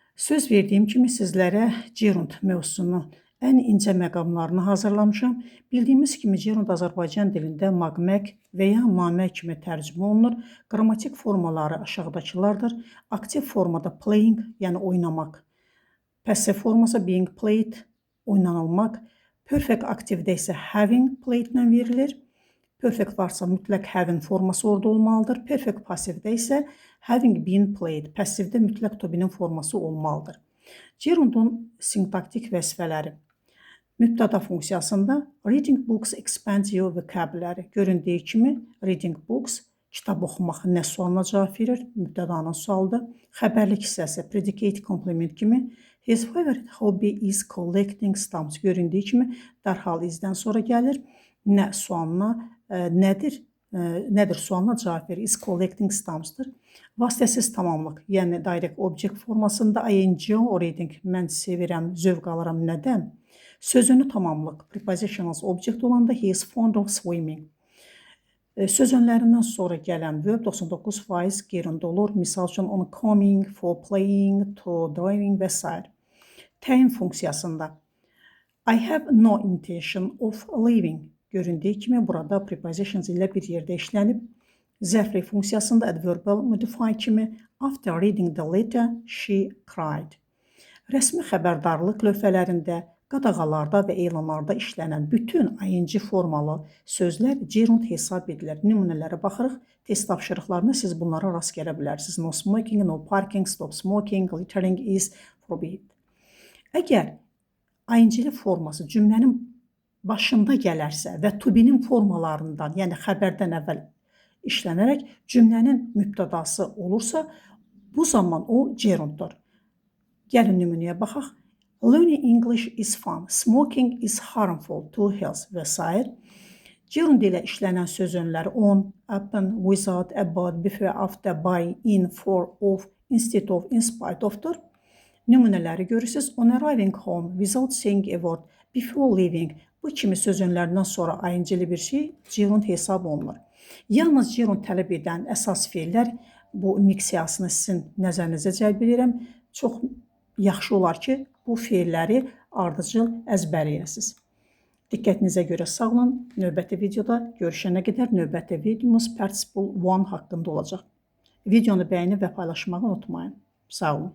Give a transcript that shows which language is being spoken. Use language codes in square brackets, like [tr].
[az] Söz verdiyim kimi sizlərə Gerund mövzusunun ən incə məqamlarını hazırlamışam. Bildiyimiz kimi Gerund Azərbaycan dilində maqmək və ya mamək kimi tərcümə olunur. Qrammatik formaları aşağıdakılardır. Aktiv formada playing, yəni oynamaq. Passiv forması [en] being played, [az] oynanılmaq. Perfect aktivdə isə [en] having played [az] ilə verilir. Perfect varsa mütləq having forması orada olmalıdır. Perfect passivdə isə [en] having been played, [az] passivdə mütləq to be'nin forması olmalıdır. Gerundun sintaktik vəzifələri. Mübtəda funksiyasında [en] reading books expands your vocabulary. [az] Göründüyü kimi [en] reading books [az] kitab oxumaq nə sualına cavab verir? Mübtədanın sualıdır. Xəbərlik hissəsi [en] predicate complement [az] kimi [en] his favorite hobby is collecting stamps. [az] Göründüyü kimi dərhal izdən sonra gəlir. Nə sualına nədir? Nədir sualına cavab verir? [en] Is collecting stamps'dır. [az] Vasitəsiz tamamlıq, yəni [en] direct object [az] formasında [en] I enjoy reading, [az] mən sevirəm, zövq alıram nədən? Sözünü tamamlıq, [en] prepositional object [az] olanda [en] he is fond of swimming. [az] Söz önlərindən sonra gələn verb 99% gerund olur. Misal üçün [en] on coming, for playing, to driving [az] və s. Təyin funksiyasında [en] I have no intention of leaving. [az] Göründüyü kimi burada prepositions ilə bir yerdə işlənib. Zərfli funksiyasında [en] adverbial modify [az] kimi [en] after reading the letter she cried. [az] Rəsmi xəbərdarlıq lövhələrində, qadağalarda və elanlarda işlənən bütün ing formalı sözlər gerund hesab edilir. Nümunələrə baxırıq. Test tapşırıqlarında siz bunlara rast gələ bilərsiniz. [en] No smoking, no parking, stop smoking, littering is forbidden. [az] Əgər ing forması cümlənin başında gələrsə və to be'nin formalarından, yəni xəbərdən əvvəl işlənərək cümlənin mübtədası olursa, bu zaman o gerunddur. Gəlin nümunəyə baxaq. [en] Learning English is fun. Smoking is harmful to health [az] və s. Gerund ilə işlənən söz önləri on, upon, without, about, before, after, by, in, for, of, instead of, in spite of'dur. Nümunələri görürsünüz. [en] On arriving home, without saying a word, before leaving. [az] Bu kimi söz önlərindən sonra ing-li bir şey gerund hesab olunur. Yalnız gerund tələb edən əsas fe'llər, bu miksiyasını sizin nəzərinizə cəlb edirəm. Çox yaxşı olar ki, bu fe'lləri ardıcıl əzbərləyəsiniz. Diqqətinizə görə sağ olun. Növbəti videoda görüşənə qədər növbəti videomuz participle one haqqında olacaq. Videonu bəyənib və paylaşmağı unutmayın. Sağ olun.